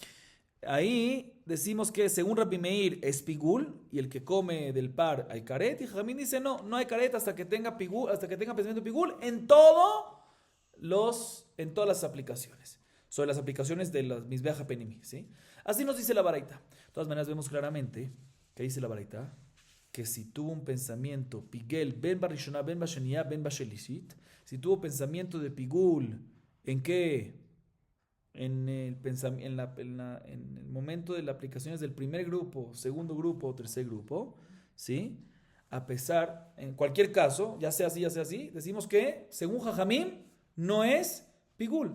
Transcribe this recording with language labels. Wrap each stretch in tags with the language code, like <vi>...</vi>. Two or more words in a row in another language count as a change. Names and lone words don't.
<es>Ahí decimos que según Rabbi Meir es Pigul y el que come del par hay caret, y Jamín dice no hay caret hasta que tenga Pigul, hasta que tenga pensamiento de Pigul en todas las aplicaciones, sobre las aplicaciones de las</es> <he>מזבח הפנימי,</he> <es>¿sí? Así nos dice la baraita. De todas maneras vemos claramente que dice la baraita que si tuvo un pensamiento</es> <he>פיגול בין בראשונה בין בשנייה בין בשלישית,</he> <es>si tuvo pensamiento de Pigul, ¿en qué? En el momento de las aplicaciones del primer grupo, segundo grupo o tercer grupo, ¿sí? A pesar, en cualquier caso, ya sea así, decimos que, según Jajamim, no es Pigul.</es>